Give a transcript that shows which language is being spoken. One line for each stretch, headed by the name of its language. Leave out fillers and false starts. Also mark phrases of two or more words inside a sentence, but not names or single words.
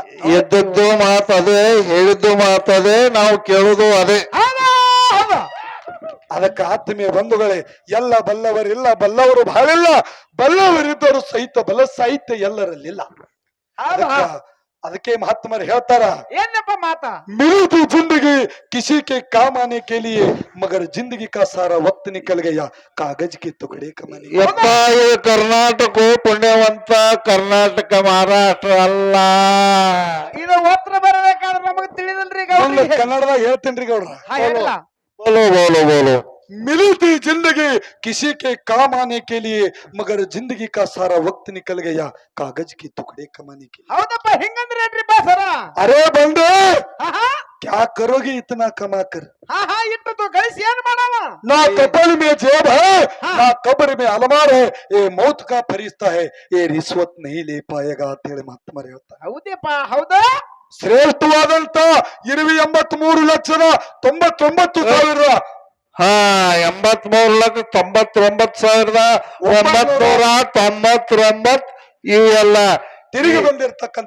Kannada: ಎದ್ದದ್ದು ಮಾತದೆ, ಹೇಳಿದ್ದು ಮಾತದೆ, ನಾವು ಕೇಳುದು ಅದೇ. ಹೌದು ಹೌದು. ಅದಕ್ಕೆ ಆತ್ಮೀಯ ಬಂಧುಗಳೇ, ಎಲ್ಲ ಬಲ್ಲವರಿಲ್ಲ, ಬಲ್ಲವರು ಬಹಳಿಲ್ಲ, ಬಲ್ಲವರಿದ್ದರು ಸಹಿತ ಬಲ ಸಾಹಿತ್ಯ ಎಲ್ಲರಲ್ಲಿಲ್ಲ. ಹೌದು ಅದಕ್ಕೆ ಮಹಾತ್ಮರು ಹೇಳ್ತಾರ, ಏನಪ್ಪ ಮಾತಾ?
Hindi: मिली जिंदगी किसी के काम आने के लिए मगर जिंदगी का सारा वक्त निकल गया कागज के टुकड़े कमाने.
Kannada: ಯಪ್ಪ ಈ ಕರ್ನಾಟಕ ಪುಣ್ಯವಂತ ಕರ್ನಾಟಕ ಮಹಾರಾಷ್ಟ್ರ ಅಲ್ಲ. ಇದು ಉತ್ತರ ಬರಬೇಕಾದ್ರೆ ನಮಗ್ ತಿಳಿದಲ್ರಿ ಈಗ ಒಂದು ಅವ್ರಿಗೆ. ಕನ್ನಡದಾಗ ಹೇಳ್ತೇನ್ರಿ ಗೌಡ್ರ, ಹಾ ಹೇಳಿಲ್ಲ.
Hindi: बोलो बोलो बोलो. मिली थी जिंदगी किसी के काम आने के लिए मगर जिंदगी का सारा वक्त निकल गया कागज के टुकड़े कमाने के लिए.
Kannada: ಹೌದಪ್ಪ ಹಿಂಗಂದ್ರೆ ಏನ್ರಿಪ್ಪ ಸರ?
Hindi: अरे बंदे
Kannada: ಹಾ ಹಾ
Hindi: क्या करोगे इतना कमा कर,
Kannada: ಹಾ ಹಾ ಇಟ್ಟು ಗಳಿಸಿ ಏನ್ ಮಾಡವ?
Hindi: ना कपल में जेब है ना कब्र में अलमार है, ये मौत का फरिश्ता है, ये रिश्वत नहीं ले पाएगा
Kannada: ಅಂತ ಹೇಳಿ ಮಹಾತ್ಮರು ಹೇಳ್ತಾರೆ.
Hindi: ಹೌದಪ್ಪ ಹೌದಾ? ಶ್ರೇಷ್ಠವಾದಂತ 23,99,99,000 ಹಾ 83,99,999 ಇವೆಲ್ಲ ತಿರುಗಿ ಬಂದಿರತಕ್ಕಂತ